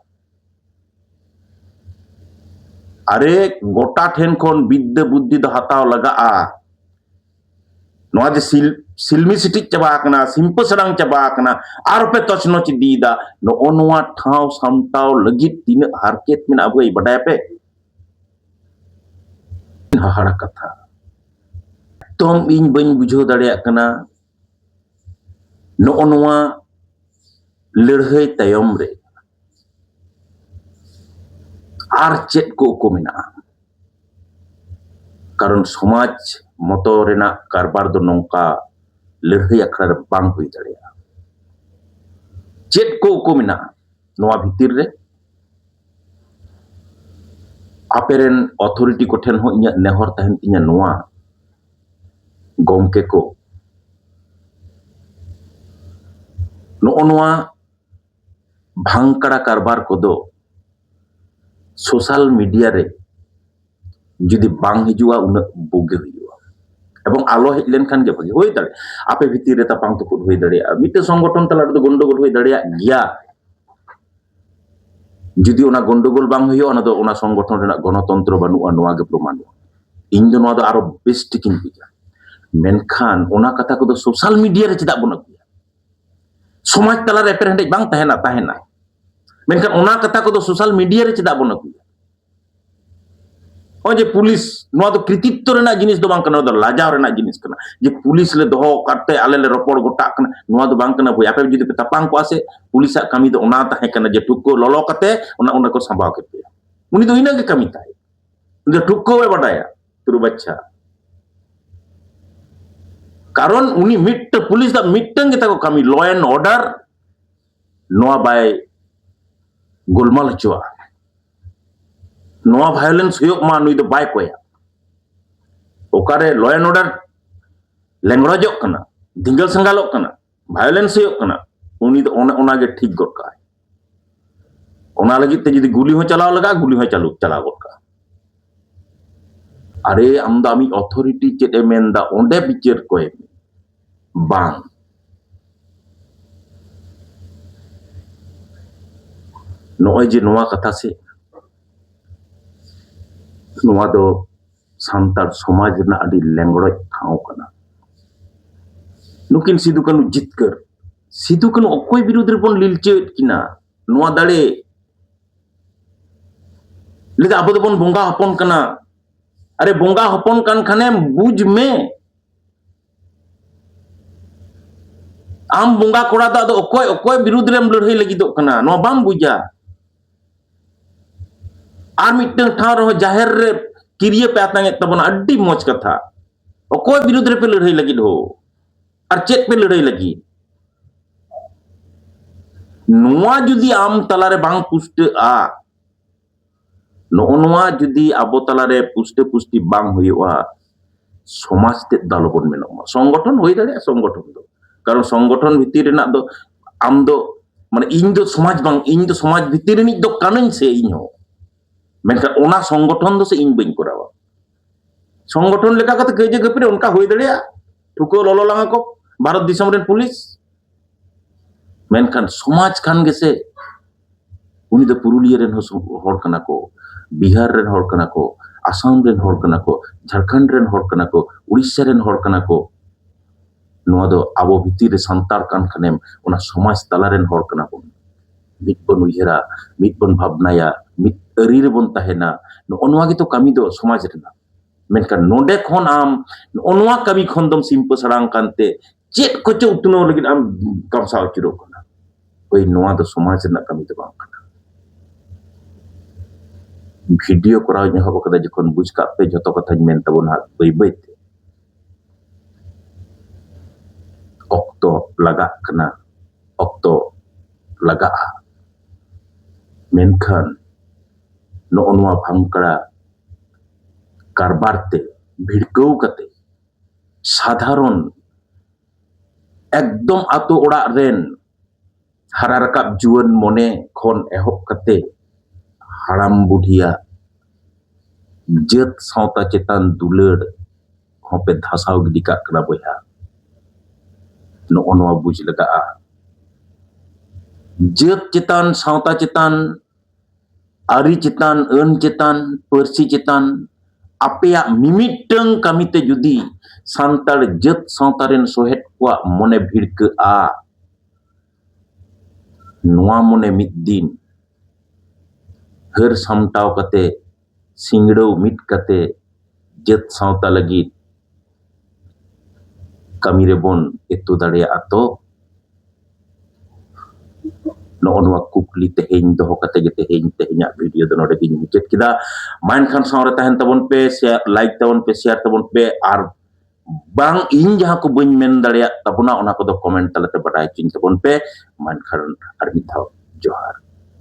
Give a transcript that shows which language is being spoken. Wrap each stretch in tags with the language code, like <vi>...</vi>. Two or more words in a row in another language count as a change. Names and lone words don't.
<sat>अरे गोटा ठेन खन विद्या बुद्धि दो हताव लगा नोआ जे सिलमी सिटी चबा कना सिंपल सड़ांग चबा कना आर पे तचनोच दीदा नो नोआ ठाव सामटाव लगित तीन हारकेत में अब बडाय पे हाड़ा कथा तुम इन बन बुझो दाड़िया कना नो नोआ लड़हई तयम रे आर चेत को मेना कारण समाज मतो रेना कारबार दो नौका लड़हई अखड़ा बांग हुई दाड़िया चेत को मेना नोआ भितिर रे आपेरेन अथॉरिटी को ठेन हो इnya नेहर तहन तिnya नोआ गोमके को नोआ भांगकड़ा कारबार को दो</sat> <en>social media</en> <sat>रे जुदी बांग हिजुआ उन बोगे हुआ एवं आलो हेज लेनखान के भागे होई दाड़े आपे भितिर रे तापांग तो होई दाड़े मिटे संगठन तला रे गंडगोल होई दाड़े गया जुदी ओना गंडगोल बांग हुई ओना दो ओना संगठन रेना गणतंत्र बानुआ नोआ गे प्रमाण इन दो नोआ दो आरो बेस्ट किन बुझा मेनखान ओना कथा को दो</sat> <en>social media</en> <sat>रे चेदा बन अगुया समाज तला रे पेरेंडेज बांग ताहेना मेनखान ओना कथा को दो</sat> <en>social media</en> <sat>रे चेदा बन अगुया ओ जे पुलिस नोआ दो कृतित्व रेना जिनिस दो बांग कना दो लाजाव रेना जिनिस कना जे पुलिस ले दोहो काटे आले ले रपड़ गोटा कना नोआ दो बांग कना भई आपे जुदी पे तापांग को आसे पुलिस कमी दो ओना ताहे कना जे टुक्को ललो कते ओना को संभाव केते उनी दो इना के कमी ताई जे टुक्को वे बडाया तुरु बच्चा कारण उनी मिट पुलिस दा मिटंग गेता को कमी</sat> <en>law and order</en> <sat>नोआ बाय गोलमाल चुआ नोआ वायलेंस हुयोग मा नुई दो बाय कोया ओकारे</sat> <en>law and order</en> <sat>लेंगड़ोजोग कना धिंगल संगालोग कना वायलेंस हुयोग कना उनी दो ओना गे ठीक गोद का ओना लगित ते जुदी गुली हो चलाव लगा गुली हो चला गोद का अरे आम दा आमी अथॉरिटी चेदे मेनदा ओंडे बिचार कोए बांग नोय जे नोआ कथा से नोआ दो सांतार समाज ना अडी लेंगड़ोज ठाव कना नुकिन सिदु कानु जितकर सिदु कानु अकोय विरुद्ध रे बन लिलचेत किना नोआ दाड़े लेदा अब बन बोंगा हपन कना अरे बोंगा हपन कान खाने बुझ में आम बोंगा कोड़ा दा अकोय विरुद्ध रे लड़ाई लगी दो कना नो बाम बुझा आर मिटन ठाव रहो जाहिर रे किरिए पे आतांगे तबना अड्डी मोच कथा अकोय विरुद्ध रे पे लड़ाई लगी हो और चेक पे लड़ाई लगी नोआ जुदी आम तलारे बांग पुष्ट आ नोआ जुदी आबो तलारे पुष्टे पुष्टि बांग हुआ समाज ते दालबन मेनोमा संगठन होई दाड़े संगठन दो कारण संगठन भितर रेना दो आम दो माने इन दो समाज बांग इन दो समाज भितर रेनी दो कानन से इन हो मेनखान ओना संगठन दो से इन बइन करावा संगठन लेका कते गजे गपरे उनका होई दाड़े ठुको ललो लांगा को भारत दिसम रेन पुलिस मेनखान समाज खान गे से उनी दो पुरुलिया रेन हर कना को बिहार रेन हर कना को आसाम रेन हर कना को झारखंड रेन हर कना को उड़ीसा रेन हर कना को नोआ दो आबो भितिर रे संतार कान खानेम ओना समाज तला रेन हर कना बन मिट बन उयहरा मिट बन भावनाया मिट अरी रे बन ताहेना नोआ गे तो कमी दो समाज रेना मेनखान नोडे खन आम नोआ कमी खन दम सिंपल सड़ांग कानते चेत को चे उतनो लगिन आम कमसा उचुरो कना ओई नोआ दो समाज रेना कमी दो बांग कना भिडियो कराव एहब कदा जखन बुझ का पे जतो कथा मेन तबना बै बैते ऑक्टो लगा कना ऑक्टो लगा मेनखान नोनवा भांगकड़ा कारबारते भिड़कौ कते साधारण एकदम आतो ओड़ा रेन हारा रकाब जुआन मने खन एहब कते हाड़ाम बुढ़िया जत सावता चेतान दुलड़ होपे धासाव गिडी काग कना बया नोनवा बुझ लगा जत चेतान सावता चेतान आरी चेतान अन चेतान परसी चेतान आपेया मिमिटंग कमिते जुदी सांतार जत सावतारेन सोहेट को मने भिड़का नोआ मने मिद दिन हर सामटाव कते सिंगड़ो मिट कते जत सावता लगी कमी रे बोन एतु दाड़ेया तो नोनवा कुकली तेहेñ दोहो कते गे तेहेñा वीडियो दो नोडे गिन मुचाद किदा मानखान सावरे तहन तबन पे लाइक तबन पे शेयर तबन पे आर बांग इन जहां को बइन मेन दाड़ेया तबना ओना को दो कमेंट तलते बडाय चिन तबन पे मानखान आर मिथाव जोहार।</sat>